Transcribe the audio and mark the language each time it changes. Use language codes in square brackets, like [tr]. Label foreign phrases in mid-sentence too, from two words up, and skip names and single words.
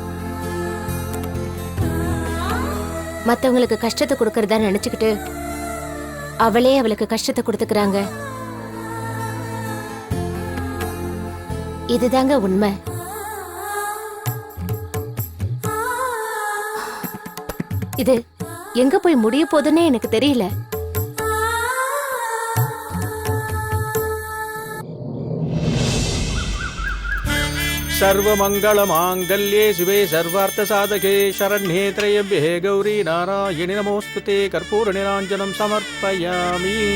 [ta] மத்தவங்களுக்கு கஷ்டத்தை கொடுக்கறதா நினைச்சுக்கிட்டு அவளே அவளுக்கு கஷ்டத்தை கொடுத்துக்கிறாங்க. இதுதாங்க உண்மை. இது எங்க போய் முடிய போதுன்னே எனக்கு தெரியல. [sa] सर्वमङ्गलमाङ्गल्ये शिवे सर्वार्थसाधके शरण्ये त्र्यम्बके गौरी नारायणि नमोऽस्तुते कर्पूरनिराञ्जनं समर्पयामि।